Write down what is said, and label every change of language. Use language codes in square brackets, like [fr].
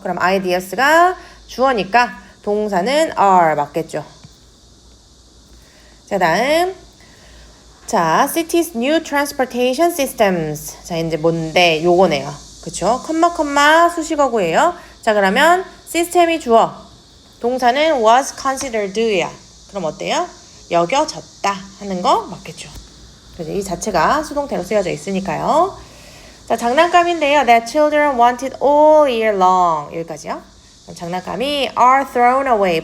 [ko] 그럼 ideas가 주어니까 동사는 are 맞겠죠. [en] 자, 다음 자, cities new transportation systems. [ko] 자, 이제 뭔데? 요거네요. 그쵸? 컴마 수식어구예요. 자, 그러면 시스템이 주어. 동사는 [en] was considered [ko] 야. 그럼 어때요? 여겨졌다 하는 거 맞겠죠. 그래서 이 자체가 수동태로 쓰여져 있으니까요. 자, 장난감인데요. [en] That children wanted all year long. [ko] 여기까지요. 장난감이 [en] are thrown away.